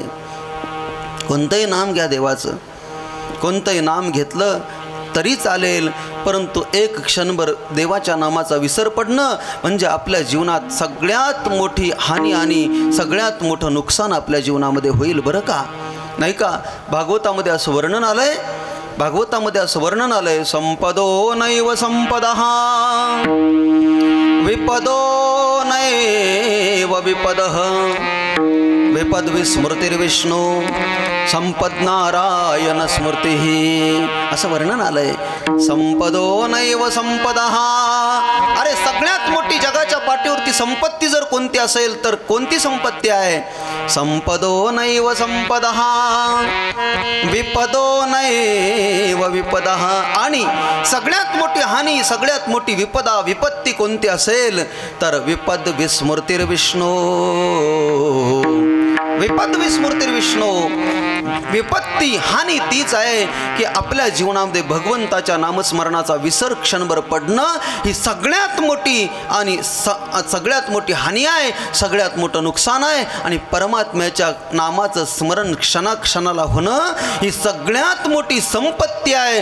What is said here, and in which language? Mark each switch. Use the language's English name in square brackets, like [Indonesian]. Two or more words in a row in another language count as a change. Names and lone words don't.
[Marathi] कोणतंही नाम घ्या देवाचं, कोणतंही नाम घेतलं तरी चालेल, परंतु एक क्षणभर देवाच्या नामाचा विसर पडणं म्हणजे आपल्या जीवनात सगळ्यात मोठी हानी आणि सगळ्यात मोठं नुकसान आपल्या जीवनामध्ये होईल बरं का, नाही का. भागवतामध्ये असं वर्णन आलंय, भागवतामध्ये असं वर्णन आलंय, [Sanskrit] संपदो नैव संपदः विपदो नैव विपदः विपद विस्मृतिर्विष्णू संपद नारायण स्मृती [Marathi] असं वर्णन आलंय. [Sanskrit] संपदो नैव संपदः. [Marathi] अरे सगळ्यात मोठी जगाच्या पाठीवरती संपत्ती जर कोणती असेल तर कोणती संपत्ती आहे? [Sanskrit] संपदो नैव संपदः विपदो नैव विपदः. [Marathi] आणि सगळ्यात मोठी हानी, सगळ्यात मोठी विपत्ती कोणती असेल तर [Sanskrit] विपद विस्मृतिर्विष्णू. विपद विस्मृतिर्विष्णू. [Marathi] विपत्ती हानी तीच आहे की आपल्या जीवनामध्ये भगवंताच्या नामस्मरणाचा विसर क्षणभर पडणं ही सगळ्यात मोठी आणि सगळ्यात मोठी हानी आहे, सगळ्यात मोठं नुकसान आहे. आणि परमात्म्याच्या नामाचं स्मरण क्षणाक्षणाला होणं ही सगळ्यात मोठी संपत्ती आहे.